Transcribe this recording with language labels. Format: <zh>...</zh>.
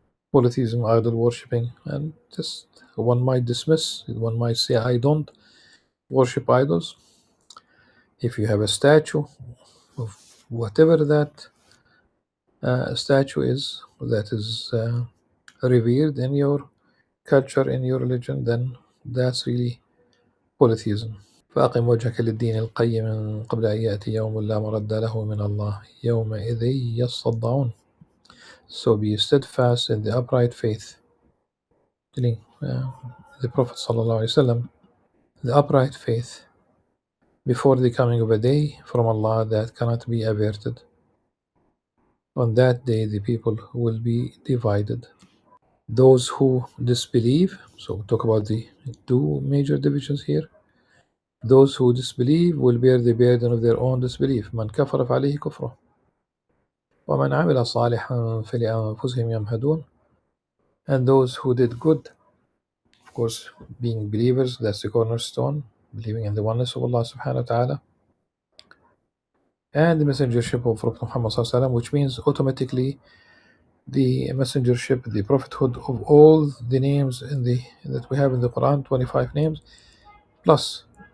<en>Polytheism, idol worshipping, and just one might dismiss, one might say, I don't worship idols. If you have a statue of whatever that statue is, that is revered in your culture, in your religion, then that's really polytheism.</en> <ar>فأقم وجهك للدين القيم من قبل أن يأتي يوم لا مرد له من الله يومئذ يصدعون.</ar> <en>So be steadfast in the upright faith. Telling the Prophet ﷺ, the upright faith before the coming of a day from Allah that cannot be averted. On that day the people will be divided. Those who disbelieve, so talk about the two major divisions here. Those who disbelieve will bear the burden of their own disbelief.</en> <ar>من كفر فعليه كفره ومن عمل صالحا فلأنفسهم يمهدون.</ar> <en>And those who did good, of course, being believers, that's the cornerstone, believing in the oneness of Allah subhanahu wa ta'ala and the messengership of Prophet Muhammad sallallahu alaihi wasallam, which means automatically the messengership, the prophethood of all the names that we have in the Quran, 25 names, plus</en>